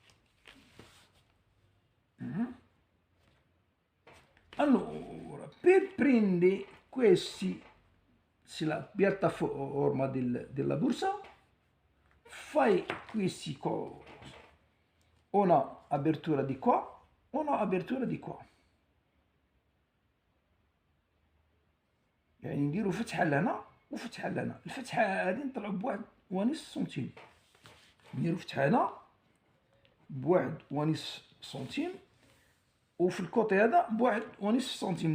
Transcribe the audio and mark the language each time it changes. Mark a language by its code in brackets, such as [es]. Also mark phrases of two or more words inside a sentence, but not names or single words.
[it] Allora, per prendere questi, se la piattaforma della borsa, fai questi cose. Una apertura di qua, una apertura di qua. [ar] يعني نديرو فتحة لهنا وفتحة لهنا. الفتحة هادي نطلعو بواحد ونص سنتيم. نديرو فتحة هنا بواحد ونص سنتيم، وفي الكوطي هذا بواحد ونص سنتيم.